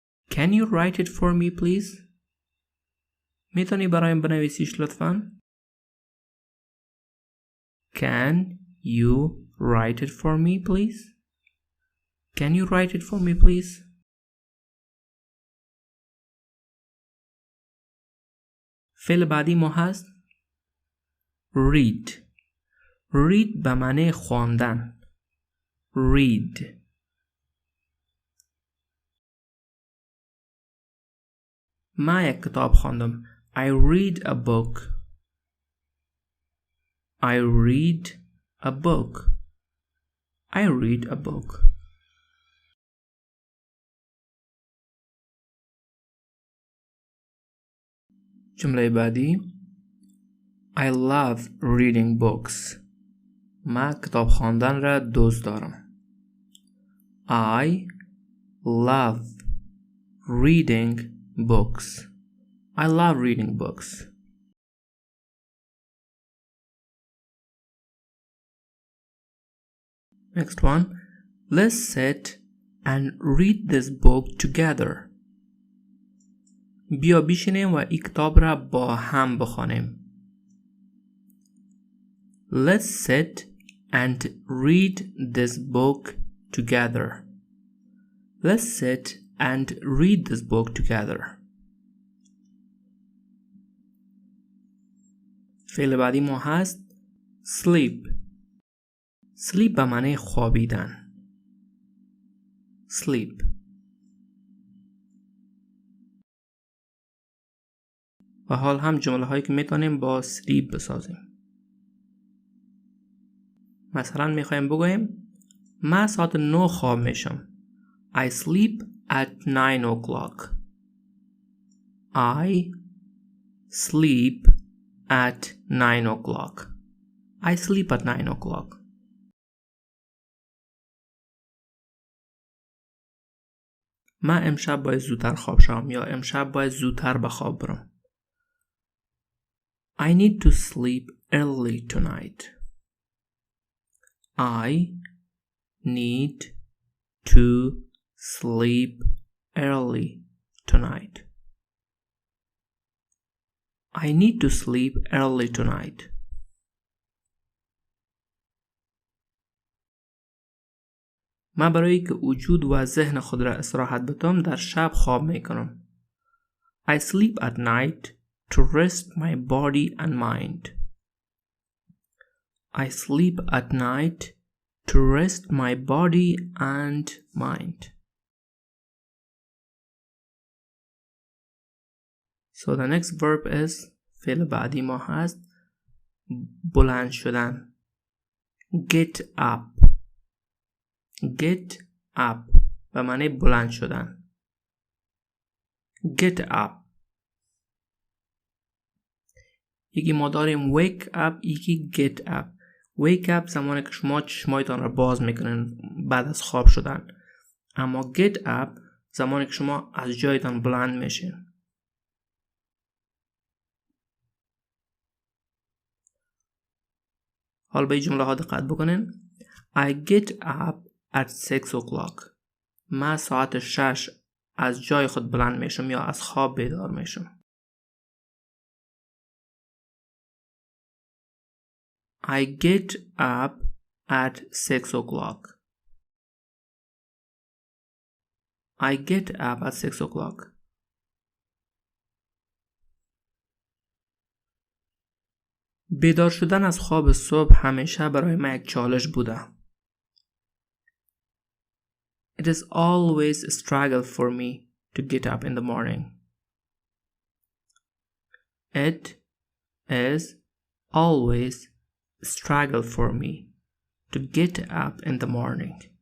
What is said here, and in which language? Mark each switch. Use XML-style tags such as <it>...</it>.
<en>Can you write it for me please?</en> <fa>میتونی برایم بنویسیش لطفاً؟</fa> <en>Can you write it for me please? Can you write it for me please?</en> <fa>فعل بعدی ما هست read. read به معنی خواندن.</fa> <en>read.</en> <fa>من یک کتاب خواندم.</fa> <en>I read a book. I read a book. I read a book.</en> <fa>جمله بعدی</fa> <en>I love reading books.</en> <fa>من کتاب خواندن را دوست دارم.</fa> <en>I love reading books. I love reading books. Next one. Let's sit and read this book together.</en> <fa>بیا بشینیم و این کتاب را با هم بخوانیم.</fa> <en>Let's sit and read this book together. Let's sit and read this book together.</en> <fa>فعل بعدی ما هست sleep. sleep به معنی خوابیدن.</fa> <en>sleep.</en> <fa>و حال هم جمله هایی که میتونیم با sleep بسازیم. مثلا میخوایم بگویم من ساعت 9 خواب میشم.</fa> <en>I sleep at 9 o'clock. I sleep at 9 o'clock. I sleep at 9 o'clock.</en> <fa>من امشب باید زودتر خواب شوم یا امشب باید زودتر به خواب برم.</fa> <en>I need to sleep early tonight. I need to sleep early tonight. I need to sleep early tonight.</en> <fa>من برای که وجود و ذهن خود را استراحت بدم در شب خواب میکنم.</fa> <en>I sleep at night to rest my body and mind. I sleep at night to rest my body and mind. So the next verb is</en> <fa>فعل بعدی ما هست بلند شدن.</fa> <en>Get up.</en> <fa>Get up به معنی بلند شدن.</fa> <en>Get up.</en> <fa>یکی ما داریم wake up، یکی get up. wake up زمانی که شما چشمایتان را باز میکنین بعد از خواب شدن، اما get up زمانی که شما از جایتان بلند میشین. حال به این جمله ها دقت بکنین.</fa> <en>I get up at 6 o'clock.</en> <fa>من ساعت 6 از جای خود بلند میشم یا از خواب بیدار میشم.</fa> <en>I get up at 6 o'clock. I get up at 6 o'clock.</en> <fa>بیدار شدن از خواب صبح همیشه برای من یک چالش بوده.</fa> <en>It is always a struggle for me to get up in the morning. It is always a struggle for me to get up in the morning.</en>